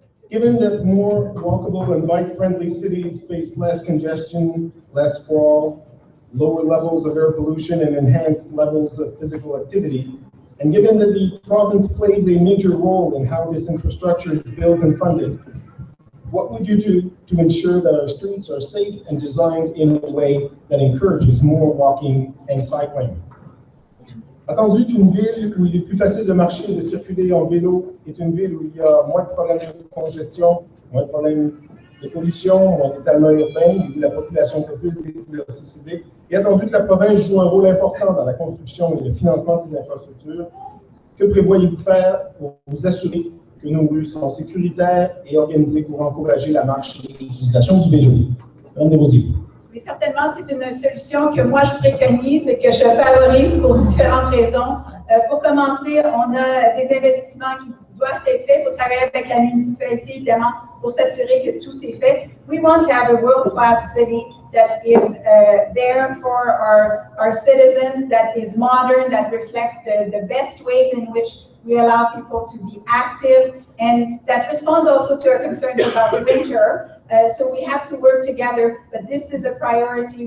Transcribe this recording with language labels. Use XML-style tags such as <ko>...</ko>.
<en>Given that more walkable and bike-friendly cities face less congestion, less sprawl, lower levels of air pollution, and enhanced levels of physical activity, and given that the province plays a major role in how this infrastructure is built and funded, what would you do to ensure that our streets are safe and designed in a way that encourages more walking and cycling?</en> <fr>Attendu qu'une ville où il est plus facile de marcher et de circuler en vélo est une ville où il y a moins de problèmes de congestion, moins de problèmes de pollution, moins d'étalement urbain, où la population fait plus d'exercice physique, et attendu que la province joue un rôle important dans la construction et le financement de ces infrastructures, que prévoyez-vous faire pour vous assurer que nos rues sont sécuritaires et organisées pour encourager la marche et l'utilisation du vélo? Madame Desrosiers. Mais certainement, c'est une solution que moi je préconise et que je favorise pour différentes raisons. Pour commencer, on a des investissements qui doivent être faits. Il faut travailler avec la municipalité, évidemment, pour s'assurer que tout s'est fait.</fr> <en>We want to have a world-class city that is there for our citizens, that is modern, that reflects the best ways in which we allow people to be active, and that responds also to our concerns about the winter. So we have to work together, but this is a priority.</en>